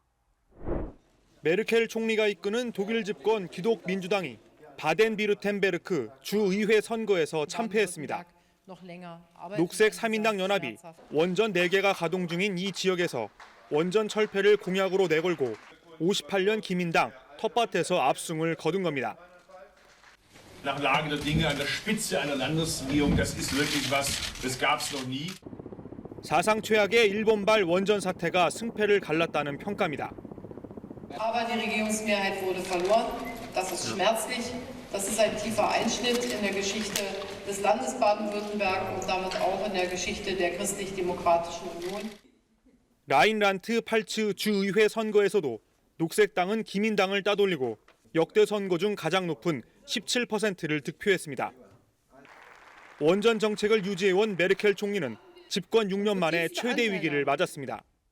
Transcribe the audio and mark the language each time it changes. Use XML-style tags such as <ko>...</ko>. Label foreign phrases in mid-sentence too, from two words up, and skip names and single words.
<ko>메르켈 총리가 이끄는 독일 집권 기독민주당이 바덴비르텐베르크 주의회 선거에서 참패했습니다. 녹색 3인당 연합이 원전 4개가 가동 중인 이 지역에서 원전 철폐를 공약으로 내걸고 58년 기민당 텃밭에서 압승을 거둔 겁니다.</ko> <de>Nach Lage der Dinge an der Spitze einer Landesregierung, das ist wirklich was, das gab's noch nie.</de> <ko>사상 최악의 일본발 원전 사태가 승패를 갈랐다는 평가입니다.</ko> <de>Aber die Regierungsmehrheit wurde verloren. Das ist schmerzlich. Das ist ein tiefer Einschnitt in der Geschichte des Landes Baden-Württemberg und damit auch in der Geschichte der christlich-demokratischen Union.</de> <ko>라인란트 팔츠 주의회 선거에서도 녹색당은 기민당을 따돌리고 역대 선거 중 가장 높은 17%를 득표했습니다. 원전 정책을 유지해온 메르켈 총리는 집권 6년 만에 최대 위기를 맞았습니다.</ko>